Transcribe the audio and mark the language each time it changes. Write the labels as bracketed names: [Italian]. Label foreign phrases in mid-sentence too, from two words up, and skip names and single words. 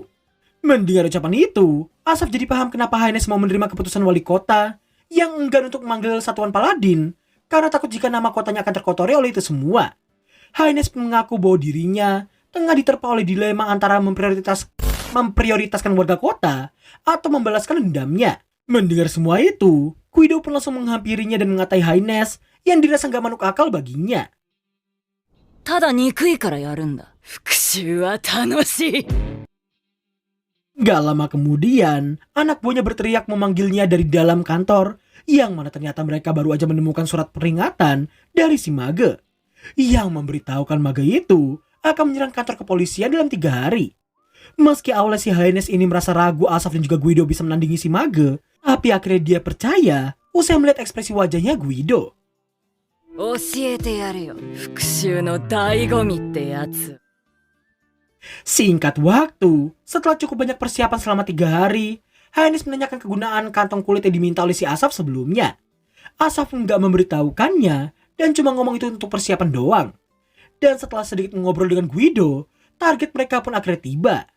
[Indonesian] Mendengar ucapan itu, Asaf jadi paham kenapa Haines mau menerima keputusan wali kota yang enggan untuk memanggil satuan Paladin karena takut jika nama kotanya akan terkotori oleh itu semua. Haines mengaku bahwa dirinya tengah diterpa oleh dilema antara memprioritaskan warga kota atau membalaskan dendamnya. Mendengar semua itu, Guido pun langsung menghampirinya dan mengatai Haines yang dirasa gak masuk akal baginya. [Japanese] ただ憎いからやるんだ。復讐は楽しい。 [Indonesian] Gak lama kemudian, anak buahnya berteriak memanggilnya dari dalam kantor, yang mana ternyata mereka baru aja menemukan surat peringatan dari si mage, yang memberitahukan mage itu akan menyerang kantor kepolisian dalam 3 hari. Meski awalnya si Haines ini merasa ragu Asaf dan juga Guido bisa menandingi si mage, tapi akhirnya dia percaya usai melihat ekspresi wajahnya Guido. [Japanese] 教えてやるよ。復讐の醍醐味ってやつ。 [Indonesian] Singkat waktu, setelah cukup banyak persiapan selama 3 hari, Haines menanyakan kegunaan kantong kulit yang diminta oleh si Asaf sebelumnya. Asaf nggak memberitahukannya dan cuma ngomong itu untuk persiapan doang. Dan setelah sedikit ngobrol dengan Guido, target mereka pun akhirnya tiba.